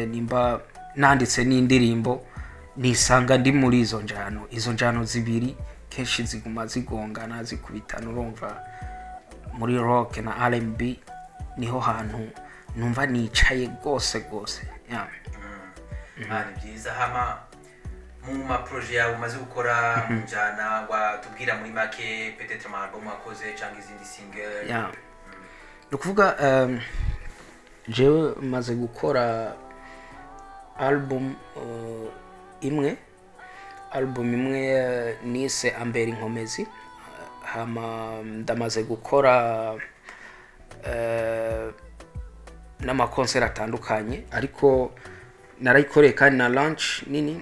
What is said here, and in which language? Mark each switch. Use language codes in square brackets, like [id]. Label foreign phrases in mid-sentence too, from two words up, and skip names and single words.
[rn] Nimba nanditse n'indirimbo nisanga ndi muri izo njyano zibiri, kenshi ziguma zigongana zikubitana. Urumva muri rock na R&B niho hantu numva nicaye gose. Ni byiza. Hama mu ma projet yawe umaze gukora mu njyana, watubwira muri make peut-être ama album wakoze cyangwa izindi single? No kuvuga jewe maze gukora album imwe nise Ambera Inkomezi. Hama ndamaze gukora n'amakonseri atandukanye, ariko narayikoreye kandi na launch nini.